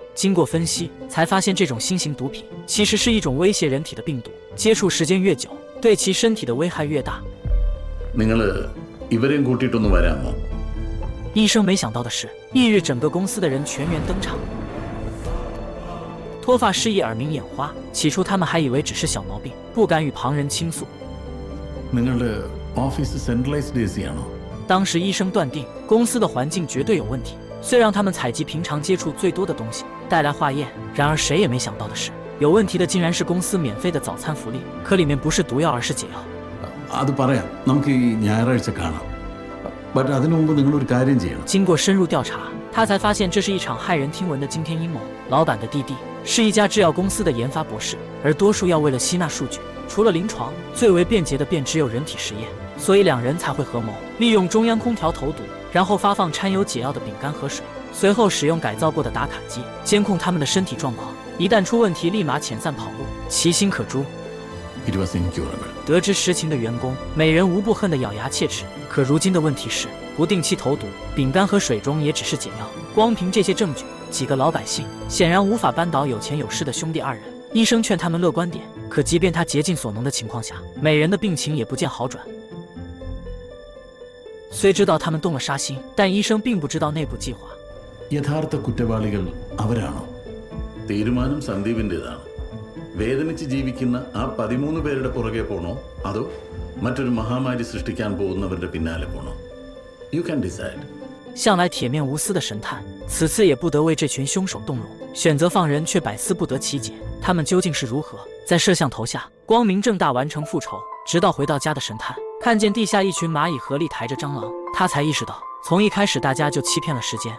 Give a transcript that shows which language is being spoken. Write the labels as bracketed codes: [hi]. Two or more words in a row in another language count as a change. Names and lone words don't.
[zh] 经过分析，才发现这种新型毒品其实是一种威胁人体的病毒，接触时间越久，对其身体的危害越大。 [ml] നിങ്ങൾ ഇവരെയും കൂട്ടിയിട്ടൊന്ന് വരാമോ? [zh] 医生没想到的是，翌日整个公司的人全员登场。脱发失忆、耳鸣眼花，起初他们还以为只是小毛病，不敢与旁人倾诉。 [ml] നിങ്ങളുടെ ഓഫീസ് [en] centralized AC [ml] ആണോ? [zh] 当时医生断定公司的环境绝对有问题，虽让他们采集平常接触最多的东西，带来化验。然而谁也没想到的是，有问题的竟然是公司免费的早餐福利，可里面不是毒药，而是解药。 [ml] അത് പറയാം, നമുക്ക് ഈ ഞായറാഴ്ച കാണാം. ബട്ട് അതിനു മുമ്പ് നിങ്ങൾ ഒരു കാര്യം ചെയ്യണം. [zh] 经过深入调查，他才发现这是一场骇人听闻的惊天阴谋。老板的弟弟是一家制药公司的研发博士，而多数药为了吸纳数据，除了临床，最为便捷的便只有人体实验，所以2人才会合谋，利用中央空调投毒，然后发放掺有解药的饼干和水，随后使用改造过的打卡机监控他们的身体状况，一旦出问题立马遣散跑路，其心可诛。 [en] It was incurable. [zh] 得知实情的员工，每人无不恨得咬牙切齿。可如今的问题是， 不定期投毒，饼干和水中也只是解药。光凭这些证据，几个老百姓显然无法扳倒有钱有势的兄弟二人。医生劝他们乐观点，可即便他竭尽所能的情况下，每人的病情也不见好转。虽知道他们动了杀心，但医生并不知道内部计划。 [ml] യഥാർത്ഥ കുറ്റവാളികൾ അവരാണോ? തീരുമാനം സന്ദീപിൻ്റെതാണ്. വേദനിച്ച് ജീവിക്കുന്ന ആ 13 പേരുടെ പുറകെ പോണോ അതോ മറ്റൊരു മഹാമാരി സൃഷ്ടിക്കാൻ പോകുന്നവരുടെ പിന്നാലെ പോണോ? [en] You can decide. [zh] 向来铁面无私的神探，此次也不得为这群凶手动容，选择放人却百思不得其解。他们究竟是如何在摄像头下光明正大完成复仇？直到回到家的神探看见地下一群蚂蚁合力抬着蟑螂，他才意识到，从一开始大家就欺骗了时间。